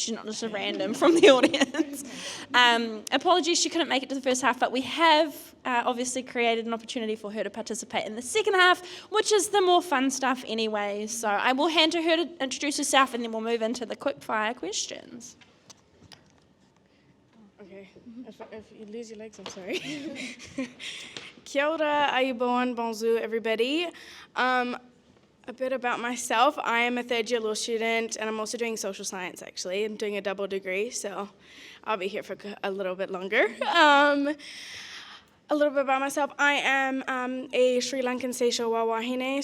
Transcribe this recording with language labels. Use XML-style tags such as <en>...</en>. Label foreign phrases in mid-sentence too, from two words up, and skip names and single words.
<en>She's not just a random from the audience. Apologies, she couldn't make it to the first half, but we have obviously created an opportunity for her to participate in the second half, which is the more fun stuff anyway. So I will hand to her to introduce herself, and then we'll move into the quick fire questions. Okay, if you lose your legs, I'm sorry.</en> <mi>Kia ora, ayuboan,</mi> <en>bonjour, everybody. A bit about myself. I am a third-year law student, and I'm also doing social science, actually. I'm doing a double degree, so I'll be here for a little bit longer. A little bit about myself. I am a Sri Lankan Seychelles wawahine.</en>